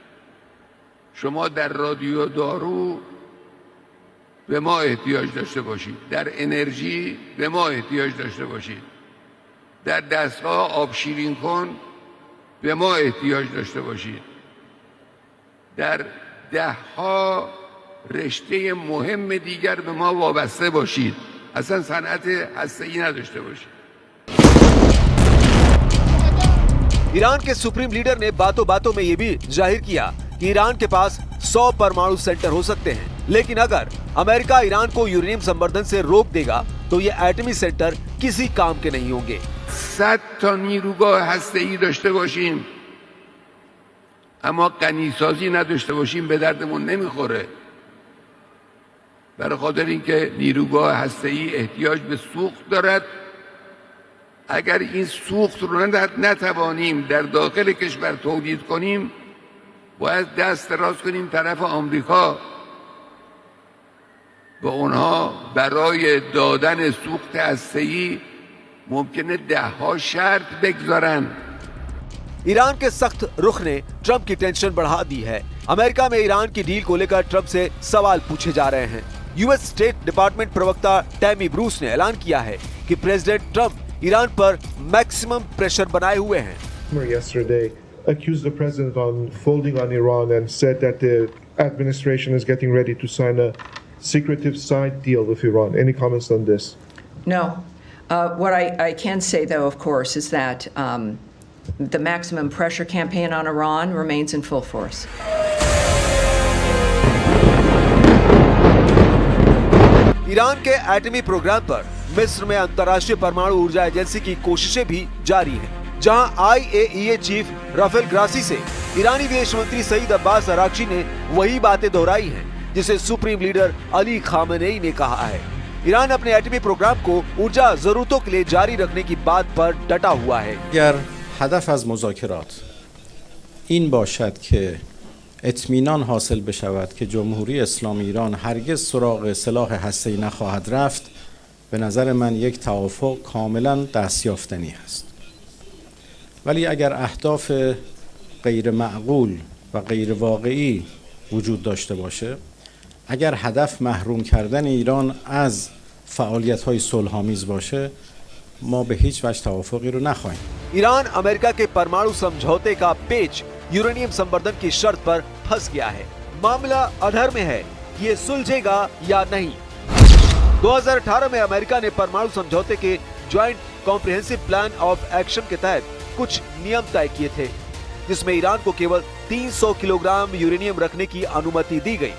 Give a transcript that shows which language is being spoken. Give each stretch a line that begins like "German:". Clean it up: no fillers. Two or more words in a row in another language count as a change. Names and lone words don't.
Persian: شما در رادیو دارو به ما احتیاج داشته باشید، در انرژی به ما احتیاج داشته باشید، در دستگاه آب شیرین کن به ما احتیاج داشته باشید. در 10 رشته مهم دیگر به ما وابسته باشید، اصلا صنعت هسته‌ای نداشته باشید.
Hindi: ईरान के
English: supreme leader
Hindi: ने बातों बातों में यह भी जाहिर किया कि ईरान के पास 100 परमाणु सेंटर हो सकते हैं, लेकिन अगर अमेरिका ईरान को यूरेनियम संवर्धन से रोक देगा तो ये एटमी सेंटर किसी काम के नहीं होंगे।
Persian: 100 تا نیروگاه هسته‌ای داشته باشیم اما غنیسازی نداشته باشیم به دردمون نمیخوره. برای خاطر اینکه نیروگاه هسته‌ای احتیاج به سوخت دارد، اگر این سوخت رو نتوانیم در داخل کشور تولید کنیم باید دست دراز کنیم طرف آمریکا و اونها برای دادن سوخت هسته‌ای ممکنه 10 شرط بگذارن.
Hindi: ईरान के सख्त रुख ने ट्रंप की टेंशन बढ़ा दी है। अमेरिका में ईरान की डील को लेकर ट्रंप से सवाल पूछे जा रहे हैं। यूएस स्टेट डिपार्टमेंट प्रवक्ता टैमी ब्रूस ने ऐलान किया है कि प्रेसिडेंट ट्रंप ईरान पर
English: maximum pressure
Hindi: बनाए हुए हैं।
English: Yesterday accused the president on folding on Iran and said that the administration is getting ready to sign a secretive side deal with Iran. Any comments on this? No. What I can say, though, of course, is that the maximum pressure campaign on Iran remains in full force.
Hindi: ईरान के एटमी प्रोग्राम पर मिस्र में अंतर्राष्ट्रीय परमाणु ऊर्जा एजेंसी की कोशिशें भी जारी हैं, जहां IAEA चीफ राफेल ग्रासी से ईरानी विदेश मंत्री सईद अब्बास अराक्ची ने वही बातें दोहराई हैं जिसे
English: supreme leader
Hindi: अली खामेनेई ने कहा है। ईरान अपने एटमी प्रोग्राम को ऊर्जा जरूरतों के लिए जारी रखने की बात पर डटा हुआ है।
Persian: अगर هدف از مذاکرات این باشد که اطمینان حاصل بشود که جمهوری اسلامی ایران هرگز سراغ سلاح هسته‌ای نخواهد رفت، به نظر من یک توافق کاملا دستیافتنی است. ولی اگر اهداف غیر معقول و غیر واقعی وجود داشته باشه، اگر هدف محروم کردن ایران از فعالیت‌های صلح‌آمیز باشه، ما به هیچ وجه توافقی رو نخواهیم.
Hindi: ईरान अमेरिका के परमाणु समझौते का पेच यूरेनियम संवर्धन की शर्त पर फंस गया है। मामला अधर में है कि ये सुलझेगा या नहीं। 2018 में अमेरिका ने परमाणु समझौते के ज्वाइंट कॉम्प्रिहेंसिव प्लान ऑफ एक्शन के तहत कुछ नियम तय किए थे, जिसमें ईरान को केवल 300 किलोग्राम यूरेनियम रखने की अनुमति दी गई।